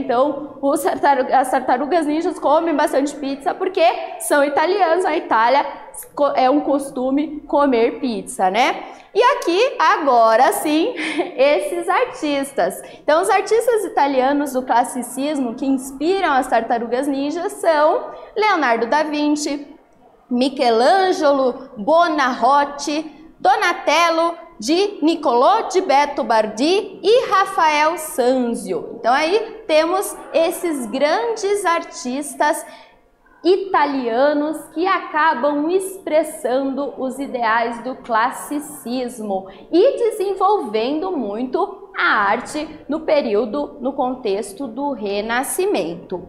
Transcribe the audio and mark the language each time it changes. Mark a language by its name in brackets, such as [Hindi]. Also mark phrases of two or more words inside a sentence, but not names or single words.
[Portuguese] Então as tartarugas ninjas comem bastante pizza porque são italianos, a Itália é um costume comer pizza, né? E aqui, agora sim, esses artistas. Então, os artistas italianos do classicismo que inspiram as tartarugas ninjas são Leonardo da Vinci, Michelangelo Buonarroti, Donatello di Niccolò di Beto Bardi e Rafael Sanzio. Então, aí temos esses grandes artistas italianos que acabam expressando os ideais do classicismo e desenvolvendo muito a arte no contexto do Renascimento.